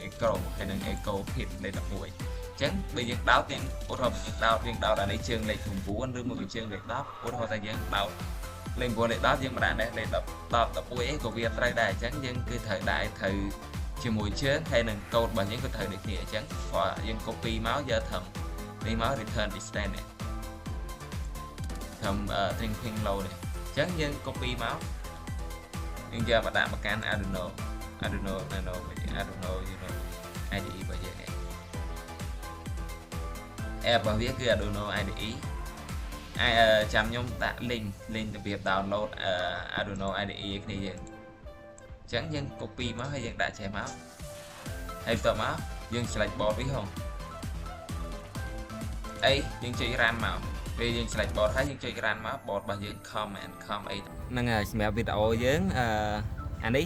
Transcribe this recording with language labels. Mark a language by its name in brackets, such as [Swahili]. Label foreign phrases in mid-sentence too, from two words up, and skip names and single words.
[Khmer] echo ហើយនឹង [English] echo pin [Khmer] លេខ11អញ្ចឹងបើយើងដោតយើងឧទាហរណ៍យើងដោតអានេះជើងលេខ9ឬមួយ ក៏ជើងលេខ10ឧទាហរណ៍ថាយើងដោតលេខ9លេខ10យើងមិនដាក់នេះលេខ10 11អីក៏វាត្រូវដែរអញ្ចឹងយើងគឺត្រូវដាក់ឲ្យត្រូវជាមួយជើងហើយនឹងកូដរបស់យើងក៏ត្រូវដូចគ្នាអញ្ចឹងព្រោះយើង copy មកយកធំនេះមក [English] return distance [Khmer] នេះធំ [English] string pin low [Khmer] នេះអញ្ចឹងយើង copy មកយើងយកមកដាក់មកកាន់ Arduino Nano Arduino IDE របស់យើងនេះ app របស់វាគឺ Arduino IDE ចាំខ្ញុំដាក់ link របៀប download Arduino IDE ឲ្យគ្នាយើងអញ្ចឹងយើង copy មកហើយយើងដាក់ចេះមកហើយបន្ទាប់មកយើង [English] select board [Khmer] វាហងអីយើងចុច run មកពេលយើង [English] select board [Khmer] ហើយយើងចុច run មក board របស់យើង com អីហ្នឹងហើយសម្រាប់វីដេអូយើងអានេះ